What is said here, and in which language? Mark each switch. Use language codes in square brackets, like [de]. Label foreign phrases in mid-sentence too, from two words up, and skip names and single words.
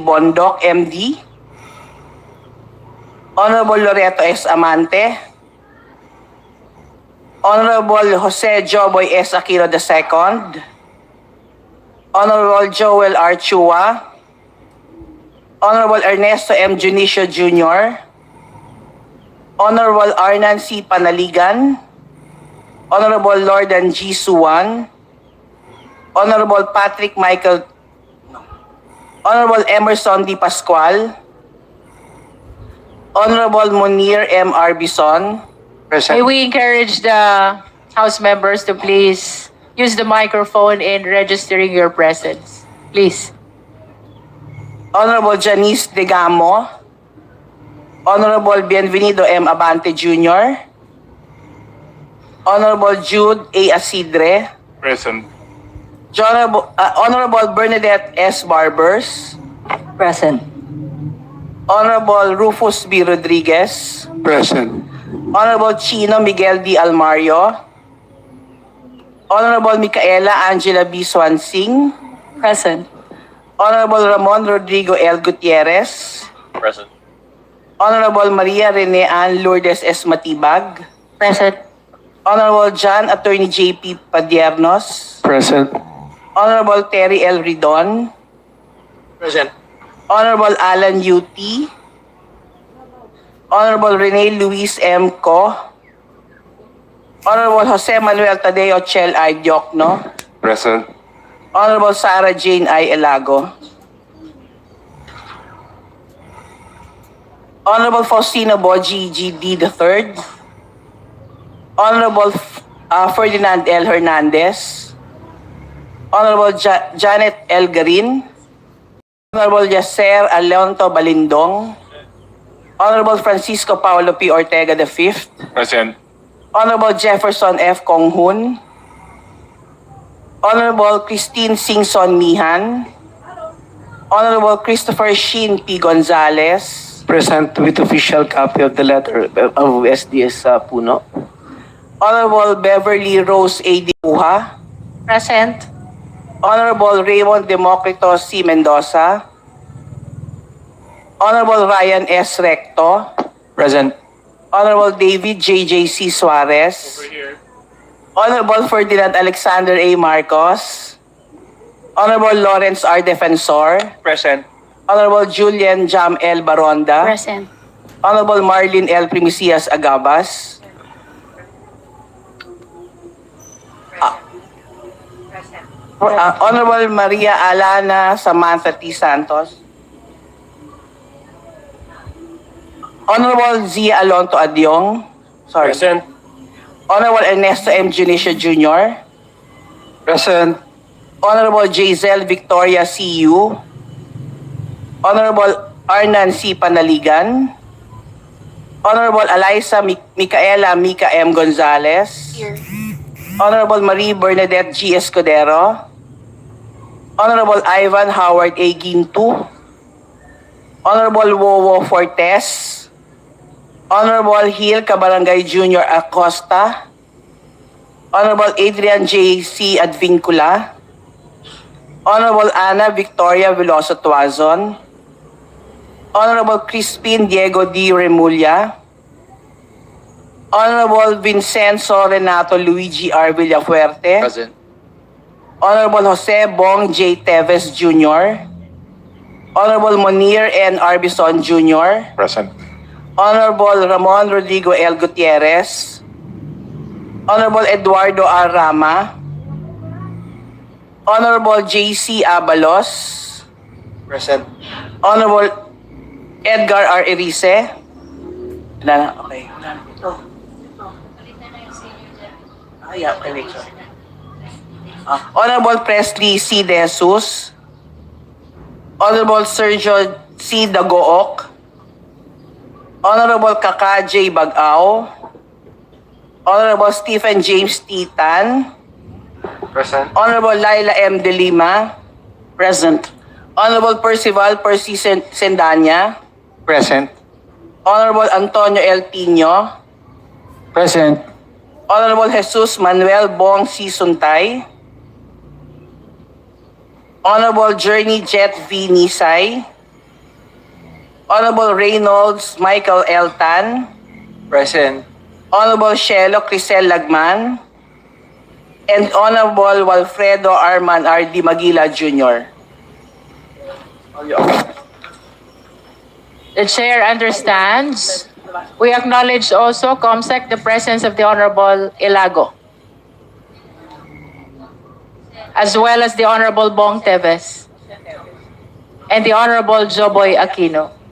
[en] Bondoc, MD. Honorable Loreto S. Amante. Honorable Jose Joboy S. Aquino II. Honorable Joel R. Chua. Honorable Ernesto M. Junicio Jr. Honorable Arnan C. Panaligan. Honorable Lordan G. Suwan. Honorable Patrick Michael. Honorable Emerson D. Pascual. Honorable Munir M. Arbison. May we encourage the House members to please use the microphone in registering your presence. Please. Honorable Janice Degamo. Honorable Bienvenido M. Abante Jr. Honorable Jude A. Asidre. Present. Honorable Bernadette S. Barbers. Present. Honorable Rufus B. Rodriguez. Present. Honorable Chino Miguel D. Almario. Honorable Micaela Angela B. Swansing. Present. Honorable Ramon Rodrigo L. Gutierrez. Present. Honorable Maria Rene Ann Lourdes S. Matibag. Present. Honorable John Attorney J.P. Padiernos. Present. Honorable Terry L. Ridon. Present. Honorable Alan U.T. Honorable Rene Luis M. Co. Honorable Jose Manuel Tadeo Chel I. Diokno. Present. Honorable Sarah Jane I. Elago. Honorable Faustino Boji G.D. III. Honorable Ferdinand L. Hernandez. Honorable Janet L. Garin. Honorable Yacer Alonto Balindong. Honorable Francisco Paulo P. Ortega V. Present. Honorable Jefferson F. Konghun. Honorable Christine Singson Mihan. Honorable Christopher Shin P. Gonzalez. Present with official copy of the letter of SDS Puno. Honorable Beverly Rose A. D. Puha. Present. Honorable Raymond Democrito C. Mendoza. Honorable Ryan S. Recto. Present. Honorable David J.J.C. Suarez. Honorable Ferdinand Alexander A. Marcos. Honorable Lawrence R. Defensor. Present. Honorable Julian Jam L. Baronda. Present. Honorable Marlene L. Primicias Agabas. Honorable Maria Alana Samantha T. Santos. Honorable Zia Alonto Adyong. Sorry. Present. Honorable Ernesto M. Junicio Jr. Present. Honorable Jazel Victoria C.U. Honorable Arnan C. Panaligan. Honorable Eliza Micaela Mica M. Gonzalez. Here. Honorable Marie Bernadette G. Escudero. Honorable Ivan Howard A. Gintu. Honorable Wowo Fortes. Honorable Hill Cabarangay Jr. Acosta. Honorable Adrian J. C. Advincula. Honorable Ana Victoria Veloso Tuazon. Honorable Crispin Diego D. Remulla. Honorable Vincenzo Renato Luigi R. Villafuerte. Present. Honorable Jose Bong J. Teves Jr. Honorable Monir N. Arbison Jr. Present. Honorable Ramon Rodrigo L. Gutierrez. Honorable Eduardo R. Rama. Honorable J.C. Abalos. Present. Honorable Edgar R. Erice. [tl] Wala na, [en] okay. Yeah, okay, wait, sorry. Honorable Presley C. De Jesus. Honorable Sergio C. Dagook. Honorable Kaka J. Bagao. Honorable Stephen James T. Tan. Present. Honorable Laila M. De Lima. Present. Honorable Percival Percy Sendanya. Present. Honorable Antonio El Tino. Present. Honorable Jesus Manuel Bong C. Suntay. Honorable Journey Jet V. Nisay. Honorable Reynolds Michael L. Tan. Present. Honorable Shelo Crisel Lagman. And Honorable Walfredo Arman R. D. Maguila Jr. The chair understands. We acknowledge also, COMSEC, the presence of the Honorable Ilago, as well as the Honorable Bong Teves and the Honorable Joboy Aquino.